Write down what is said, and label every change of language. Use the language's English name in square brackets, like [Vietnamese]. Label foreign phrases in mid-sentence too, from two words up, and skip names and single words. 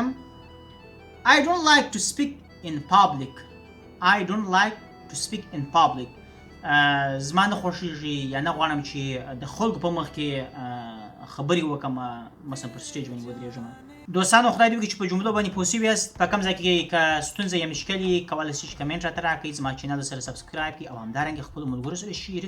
[English] I don't like to speak in public. I don't like to speak in public. [Pashto] زما نه خوښېږي یا نه غواړم چې د خلکو په مخ کې خبرې وکړم، مثلا پر سټیج باندې ودرېږم. دوستانو، خدای دې وکړي چې په جملو باندې پوه شوي یاست. په کوم ځای کې که ستونزه یا مشکل یې کولی شئ چې کمنټ راته راکړئ، زما چینل سره سبسکرایب کړئ او همدارنګه خپلو ملګرو سره شریک